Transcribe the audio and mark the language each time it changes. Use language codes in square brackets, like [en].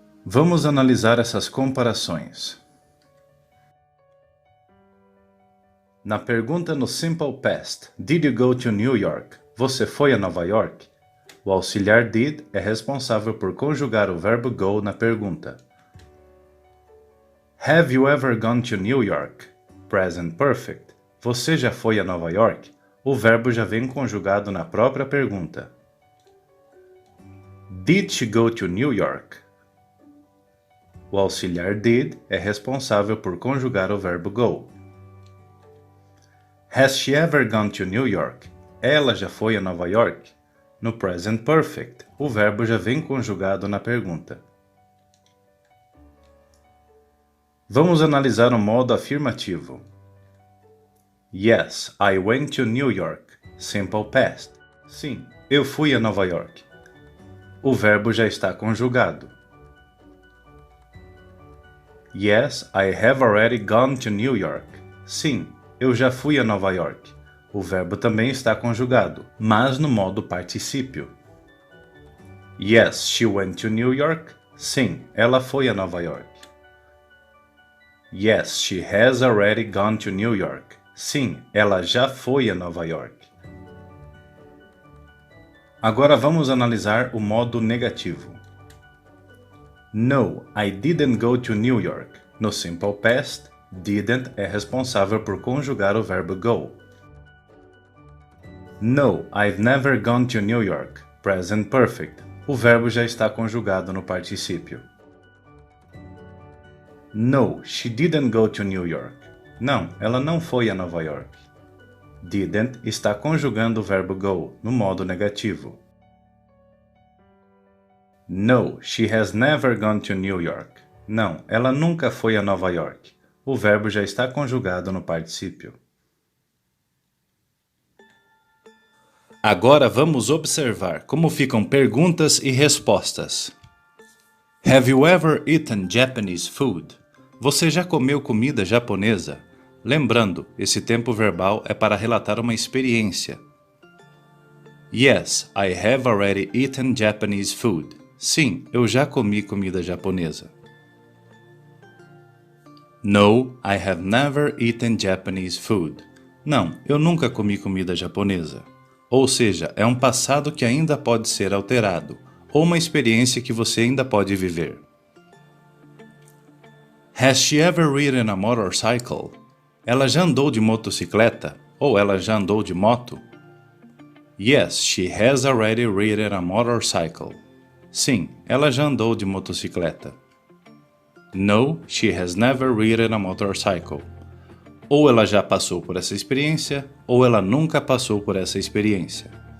[pt] Vamos analisar essas comparações. Na pergunta no [en] Simple Past, Did you go to New York? [pt] Você foi a Nova York? O auxiliar did é responsável por conjugar o verbo go na pergunta. [en] Have you ever gone to New York? [pt] Present Perfect. Você já foi a Nova York? O verbo já vem conjugado na própria pergunta. [en] Did she go to New York? [pt] O auxiliar did é responsável por conjugar o verbo go. [en] Has she ever gone to New York? [pt] Ela já foi a Nova York? No Present Perfect, o verbo já vem conjugado na pergunta. Vamos analisar o modo afirmativo. [en] Yes, I went to New York. Simple Past. [pt] Sim, eu fui a Nova York. O verbo já está conjugado. [en] Yes, I have already gone to New York. [pt] Sim, eu já fui a Nova York. O verbo também está conjugado, mas no modo particípio. [en] Yes, she went to New York. [pt] Sim, ela foi a Nova York. [en] Yes, she has already gone to New York. [pt] Sim, ela já foi a Nova York. Agora vamos analisar o modo negativo. [en] No, I didn't go to New York. [pt] No Simple Past, didn't é responsável por conjugar o verbo go. [en] No, I've never gone to New York. Present Perfect. [pt] O verbo já está conjugado no particípio. [en] No, she didn't go to New York. [pt] Não, ela não foi a Nova York. Didn't está conjugando o verbo go no modo negativo. [en] No, she has never gone to New York. [pt] Não, ela nunca foi a Nova York. O verbo já está conjugado no particípio. Agora vamos observar como ficam perguntas e respostas. [en] Have you ever eaten Japanese food? [pt] Você já comeu comida japonesa? Lembrando, esse tempo verbal é para relatar uma experiência. [en] Yes, I have already eaten Japanese food. [pt] Sim, eu já comi comida japonesa. [en] No, I have never eaten Japanese food. [pt] Não, eu nunca comi comida japonesa. Ou seja, é um passado que ainda pode ser alterado, ou uma experiência que você ainda pode viver. [en] Has she ever ridden a motorcycle? [pt] Ela já andou de motocicleta? Ou ela já andou de moto? [en] Yes, she has already ridden a motorcycle. [pt] Sim, ela já andou de motocicleta. [en] No, she has never ridden a motorcycle. [pt] Ou ela já passou por essa experiência, ou ela nunca passou por essa experiência.